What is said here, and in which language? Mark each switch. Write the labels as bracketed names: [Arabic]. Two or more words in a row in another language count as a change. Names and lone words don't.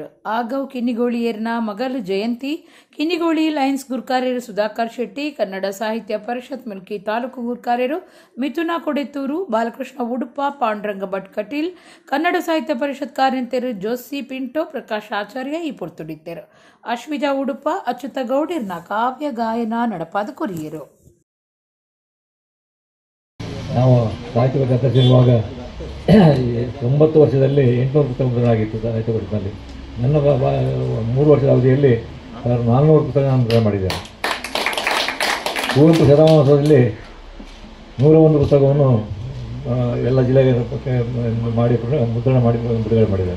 [Tulu] ಆಗವ್ ಕಿನ್ನಿಗೋಳಿಯರ್ನ ಮಗಲು ಜಯಂತಿ, ಕಿನ್ನಿಗೋಳಿ ಲಯನ್ಸ್ ಗುರುಕಾರ್ಯರು ಸುಧಾಕರ್ ಶೆಟ್ಟಿ, ಕನ್ನಡ ಸಾಹಿತ್ಯ ಪರಿಷತ್ ಮಿಲ್ಕಿ ತಾಲೂಕು ಗುರುಕಾರ್ಯರು ಮಿಥುನ ಕೊಡೆತ್ತೂರು, ಬಾಲಕೃಷ್ಣ ಉಡುಪ, ಪಾಂಡುರಂಗ ಭಟ್ ಕಟೀಲ್, ಕನ್ನಡ ಸಾಹಿತ್ಯ ಪರಿಷತ್ ಕಾರ್ಯಂತರು ಜೋಸಿ ಪಿಂಟೋ, ಪ್ರಕಾಶ್ ಆಚಾರ್ಯ ಈ ಪೊರ್ತುಡಿತ್ತರು. ಅಶ್ವಿಜಾ ಉಡುಪ, ಅಚ್ಯುತ ಗೌಡಿರ್ನ ಕಾವ್ಯ ಗಾಯನ ನಡಪಾದ ಕೊರಿಯರು. [Kannada] ನಾವು ಸಾಹಿತ್ಯ ಪರಿಷತ್ತಿರುವಾಗ 9 ವರ್ಷದಲ್ಲಿ 800 ಪುಸ್ತಕಗಳಾಗಿತ್ತು ಸಾಹಿತ್ಯ ಪರಿಷತ್ನಲ್ಲಿ. ನನ್ನ 3 ವರ್ಷದ ಅವಧಿಯಲ್ಲಿ 400 ಪುಸ್ತಕ ನಾನು ಮುದ್ರಣ ಮಾಡಿದ್ದೇನೆ. ಕುವೆಂಪು ಶತಮಾನೋತ್ಸವದಲ್ಲಿ 101 ಪುಸ್ತಕವನ್ನು ಎಲ್ಲ ಜಿಲ್ಲೆಗೆ ಮಾಡಿ ಮುದ್ರಣ ಮಾಡಿ ಬಿಡುಗಡೆ ಮಾಡಿದ್ದಾರೆ.